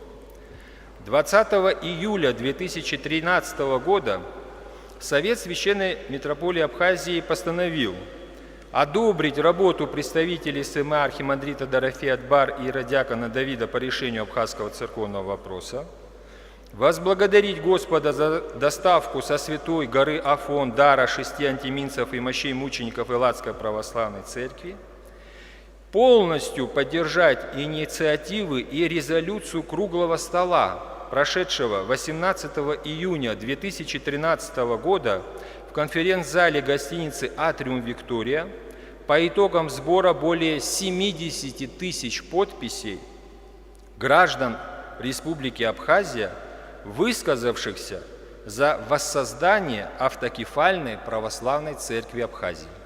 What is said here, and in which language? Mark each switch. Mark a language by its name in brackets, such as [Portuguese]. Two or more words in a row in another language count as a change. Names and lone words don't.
[Russian] 20 июля 2013 года Совет Священной Митрополии Абхазии постановил одобрить работу представителей СМА архимандрита Дорофея Дбар и иеродиакона Давида по решению абхазского церковного вопроса, возблагодарить Господа за доставку со Святой горы Афон дара 6 антиминцев и мощей мучеников Элладской Православной Церкви, полностью поддержать инициативы и резолюцию круглого стола, прошедшего 18 июня 2013 года в конференц-зале гостиницы «Атриум Виктория» по итогам сбора более 70 тысяч подписей граждан Республики Абхазия, высказавшихся за воссоздание автокефальной православной церкви Абхазии.